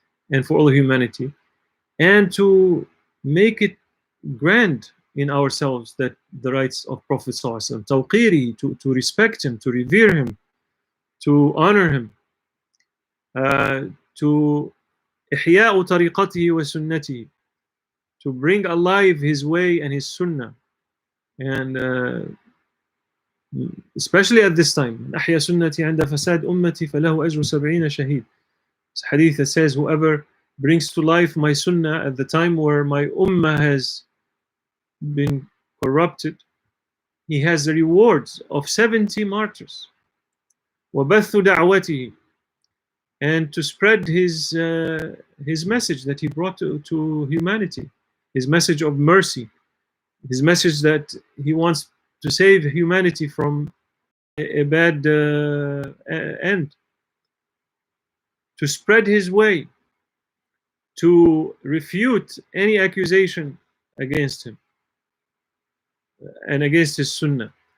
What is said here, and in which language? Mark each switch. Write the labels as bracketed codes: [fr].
[en] and for all of humanity, and to make it grand in ourselves that the rights of Prophet ﷺ, [ar] توقيري, [en] to respect him, to revere him, to honor him, to [ar] إحياء طريقته وسنته, [en] to bring alive his way and his sunnah. And especially at this time, [ar] أحيا سنتي عند فساد أمتي فله أجر 70 شهيد. [en] It's a hadith that says, whoever brings to life my sunnah at the time where my ummah has been corrupted, he has the rewards of 70 martyrs. [ar] وَبَثُّ دَعْوَتِهِ, [en] and to spread his message that he brought to humanity, his message of mercy, his message that he wants to save humanity from a bad end, to spread his way, to refute any accusation against him and against his sunnah.